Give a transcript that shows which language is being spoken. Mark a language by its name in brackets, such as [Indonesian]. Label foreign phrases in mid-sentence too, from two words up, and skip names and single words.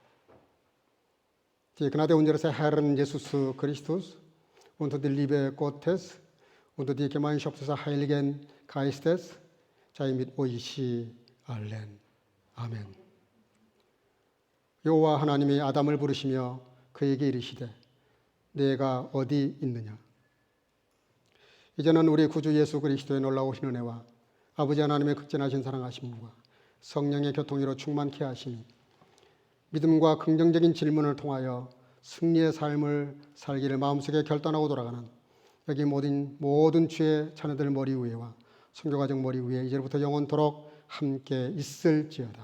[German] Die Gnade unseres Herrn Jesus Christus und die Liebe Gottes und die Gemeinschaft des Heiligen Geistes sei mit euch allen. [Korean] 아멘. 여호와 하나님이 아담을 부르시며 그에게 이르시되 내가 어디 있느냐? 이제는 우리 구주 예수 그리스도의 놀라우신 은혜와 아버지 하나님의 극진하신 사랑하심과 성령의 교통으로 충만케 하심이 믿음과 긍정적인 질문을 통하여 승리의 삶을 살기를 마음속에 결단하고 돌아가는 여기 모든 주의 자녀들 머리 위에와 선교가정 머리 위에 이제부터 영원토록 함께 있을지어다.